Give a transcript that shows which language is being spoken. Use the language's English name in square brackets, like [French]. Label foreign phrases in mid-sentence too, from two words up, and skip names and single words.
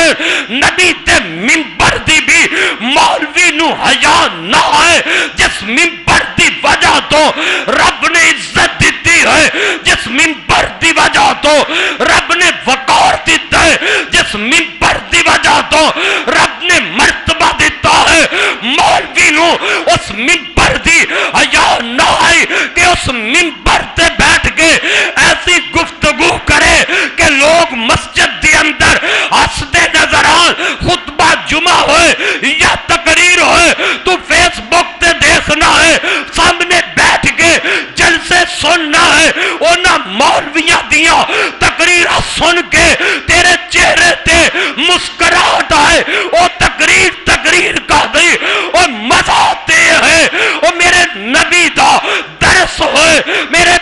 [Punjabi] نبی تے منبر دی بھی مولوی نوں حیا نہ ہے جس منبر دی وجہ تو رب نے عزت دتی ہے، جس منبر دی وجہ تو رب نے وقار دتا ہے، جس منبر دی وجہ تو رب نے مرتبہ دتا ہے. مولوی نوں اس منبر دی حیا نہ ہے کہ اس منبر تے بیٹھ کے ایسی گفتگو کرے کہ لوگ مسجد کے اندر ہنستے نظر آن. خطبہ جمعہ ہوئے یا تقریر ہوئے تو فیس بک تے دیکھنا ہے، سامنے بیٹھ کے جلسے سننا ہے، انہاں مولویاں دیا تقریر سن کے تیرے چہرے تے مسکراہٹ آئے. او تقریر کا دی اور مزا آتے ہے. او میرے نبی دا درس ہوئے,